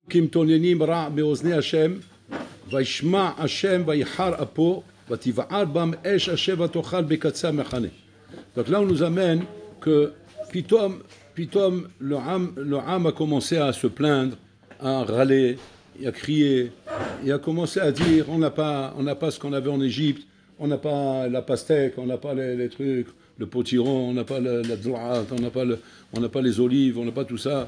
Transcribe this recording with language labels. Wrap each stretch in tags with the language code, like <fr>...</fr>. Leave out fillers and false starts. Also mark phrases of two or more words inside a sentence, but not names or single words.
<he>כמתוננים רע באוזני השם, וישמע השם ויחר אפו, ותבער בם אש אשר ותאכל בקצה המחנה.</he> <fr>Donc là on nous amène que Pitom le Ham a commencé à se plaindre, à râler, à crier, et a commencé à dire on n'a pas ce qu'on avait en Égypte, on n'a pas la pastèque, on n'a pas les trucs, le potiron, on n'a pas la dlaat, on n'a pas les olives, on n'a pas tout ça.</fr>